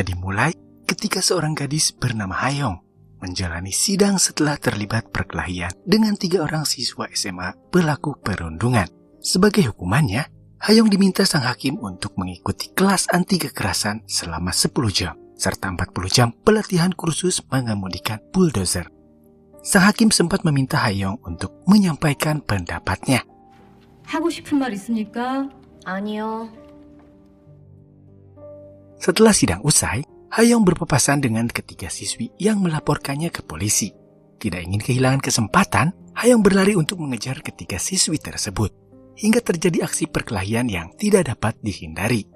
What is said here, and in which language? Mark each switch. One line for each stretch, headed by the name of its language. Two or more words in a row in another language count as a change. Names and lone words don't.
Indonesian: dimulai ketika seorang gadis bernama Hayong menjalani sidang setelah terlibat perkelahian dengan 3 orang siswa SMA pelaku perundungan. Sebagai hukumannya, Hayong diminta sang hakim untuk mengikuti kelas anti kekerasan selama 10 jam, serta 40 jam pelatihan kursus mengemudikan bulldozer. Sang hakim sempat meminta Hayong untuk menyampaikan pendapatnya.
Korean: 하고 싶은 말 있습니까? 아니요.
Indonesian: Setelah sidang usai, Hayong berpapasan dengan ketiga siswi yang melaporkannya ke polisi. Tidak ingin kehilangan kesempatan, Hayong berlari untuk mengejar ketiga siswi tersebut, hingga terjadi aksi perkelahian yang tidak dapat dihindari.